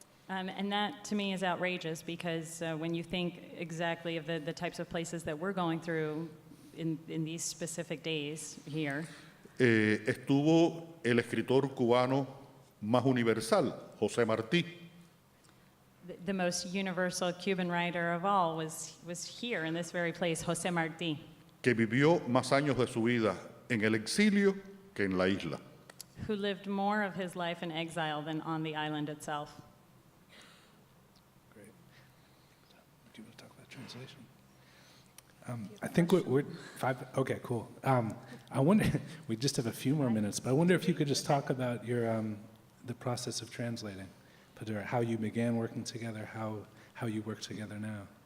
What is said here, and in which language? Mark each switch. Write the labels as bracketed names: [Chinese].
[English] And that, to me, is outrageous because when you think exactly of the types of places that we're going through in these specific days here, [Spanish] estuvo el escritor cubano más universal, José Martí, [English] the most universal Cuban writer of all was here in this very place, José Martí, [Spanish] que vivió más años de su vida en el exilio que en la isla. [English] who lived more of his life in exile than on the island itself. Great. Do you want to talk about translation? I think we're okay, cool. I wonder, we just have a few more minutes, but I wonder if you could just talk about your, the process of translating, Padura, how you began working together, how you work together now.